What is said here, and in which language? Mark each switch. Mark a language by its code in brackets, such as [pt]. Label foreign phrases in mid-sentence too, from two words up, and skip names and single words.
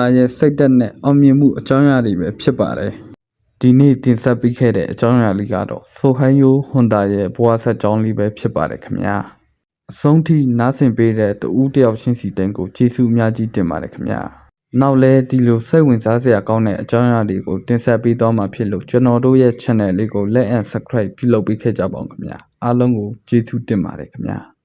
[my] ရဲ့စိတ်သက်နဲ့အောင်မြင်မှုအကြောင်းအရာတွေပဲဖြစ်ပါတယ်ဒီနေ့တင်ဆက်ပေးခဲ့တဲ့အကြောင်းအရာလေးကတော့ Sohayo Honda ရဲ့ဘဝဆက်ကြောင်းလေးပဲဖြစ်ပါတယ်ခင်ဗျာအဆုံးထိနားဆင်ပေးတဲ့တူဦးတယောက်ချင်းစီတိုင်းကိုကျေးဇူးအများကြီးတင်ပါတယ်ခင်ဗျာနောက်လဲဒီလိုစိတ်ဝင်စားစရာကောင်းတဲ့အကြောင်းအရာတွေကိုတင်ဆက်ပေးသွားမှာဖြစ်လို့ကျွန်တော်တို့ရဲ့ channel လေးကို [en] like and subscribe [my] ပြုလုပ်ပေးခဲ့ကြပါဦးခင်ဗျာအားလုံးကိုကျေးဇူးတင်ပါတယ်ခင်ဗျာ